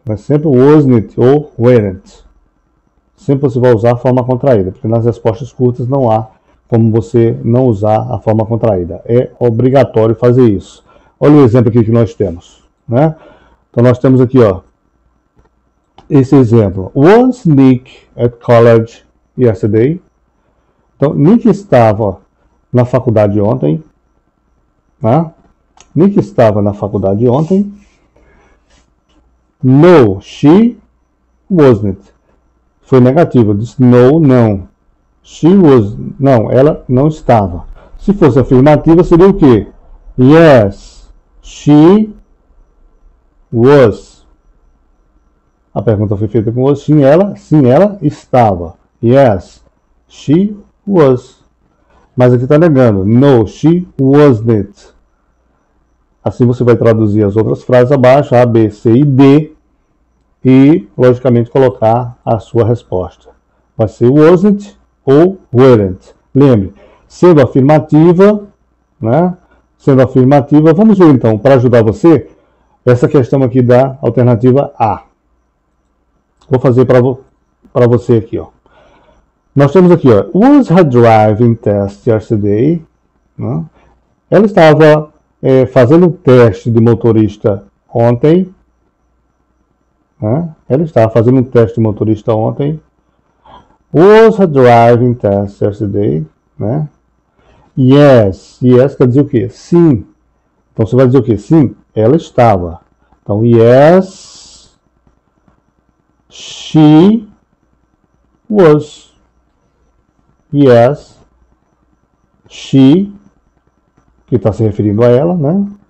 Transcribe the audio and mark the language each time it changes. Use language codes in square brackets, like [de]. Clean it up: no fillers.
[pt] Mas sempre wasn't ou weren't. Sempre você vai usar a forma contraída. Porque nas respostas curtas não há como você não usar a forma contraída. É obrigatório fazer isso. Olha o exemplo aqui que nós temos. Né? Então nós temos aqui, ó, esse exemplo. [en] Was Nick at college yesterday? [pt] Então, Nick estava na faculdade ontem. Né? Nick estava na faculdade ontem. [en] No, she wasn't. [pt] Foi negativo. Disse no, não. [en] She was, [pt] não, ela não estava. Se fosse afirmativa, seria o quê? [en] Yes, she was. [pt] A pergunta foi feita com was. Sim, ela estava. [en] Yes, she was. [pt] Mas aqui está negando. [en] No, she wasn't. [pt] Assim você vai traduzir as outras frases abaixo, A, B, C e D, e, logicamente, colocar a sua resposta. Vai ser wasn't ou weren't. Lembre, sendo afirmativa, né? Sendo afirmativa, vamos ver então, para ajudar você, essa questão aqui da alternativa A. Vou fazer para você aqui, ó. Nós temos aqui, ó, [en] was her driving test yesterday? [pt] Né? Ela estava fazendo um teste de motorista ontem. Né? Ela estava fazendo um teste de motorista ontem. [en] Was her driving test yesterday? [pt] Né? [en] Yes. Yes [pt] quer dizer o quê? Sim. Então você vai dizer o quê? Sim, ela estava. Então, [en] yes, she was. Yes, she, [pt] que está se referindo a ela, né?